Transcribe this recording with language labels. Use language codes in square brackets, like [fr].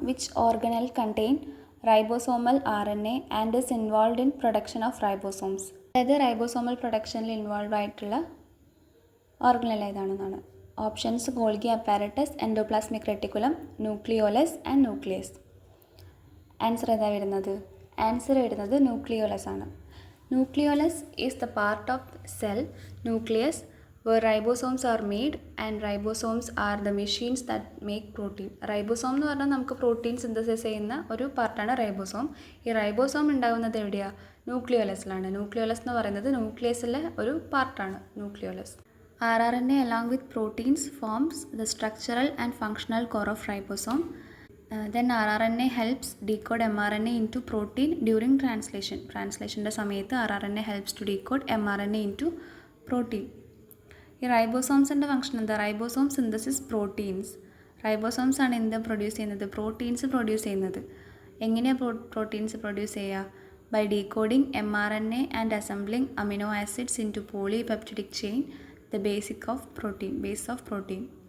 [en] Which organelle contain ribosomal RNA and is involve in production of ribosomes? [ml] അതായത് ribosomal പ്രൊഡക്ഷനിൽ involve ആയിട്ടുള്ള organelle ഏതാണെന്നാണ്. Options Golgi apparatus, endoplasmic reticulum, nucleolus and nucleus. Answer ഏതാ വരുന്നത്? Answer വരുന്നത് nucleolus ആണ്. [en] Nucleolus is the part of cell nucleus where ribosomes are made and ribosomes are the machines that make protein. [ml] Ribosome എന്ന് പറഞ്ഞാൽ നമുക്ക് protein synthesis ചെയ്യുന്ന ഒരു പാർട്ടാണ് റൈബോസോം. ഈ റൈബോസോം ഉണ്ടാകുന്നത് എവിടെയാണ്? ന്യൂക്ലിയോലസിലാണ്. ന്യൂക്ലിയോലസ് എന്ന് പറയുന്നത് ന്യൂക്ലിയസിലെ ഒരു പാർട്ടാണ് nucleolus. [en] RNA along with proteins forms the structural and functional core of ribosome. Then RNA helps decode mRNA into protein during translation. [ml] ട്രാൻസ്ലേഷൻ്റെ സമയത്ത് [en] RNA helps to decode mRNA into protein. [ml] ഈ റൈബോസോംസിൻ്റെ function എന്താ? [en] Ribosome synthesis proteins. [ml] Ribosomes ആണ് എന്ത് produce ചെയ്യുന്നത്? Proteins produce ചെയ്യുന്നത്. എങ്ങനെയാണ് proteins produce ചെയ്യുക? [en] By decoding mRNA and assembling amino acids into polypeptidic chain, the base of protein.